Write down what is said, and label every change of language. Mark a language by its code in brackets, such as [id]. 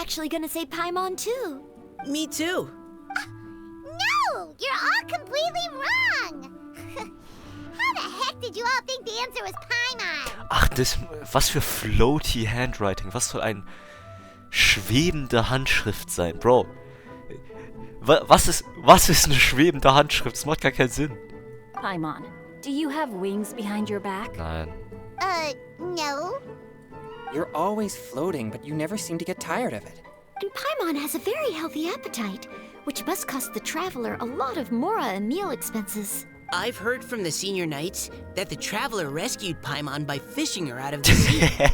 [en] actually gonna say Paimon too. Me too. No! You're all completely wrong! How the heck did you all think the answer was Paimon? [de] Ach, was für [en] floaty Handwriting. [de] Was soll ein schwebende Handschrift sein? Bro, was ist eine schwebende Handschrift? Das macht gar keinen Sinn. [en] Paimon, do you have wings behind your back? [de] Nein. [en] No. You're always floating, but you never seem to get tired of it. And Paimon has a very healthy appetite, which must cost the traveler a lot of mora and meal expenses. I've heard from the senior knights that the traveler rescued Paimon by fishing her out of the sea.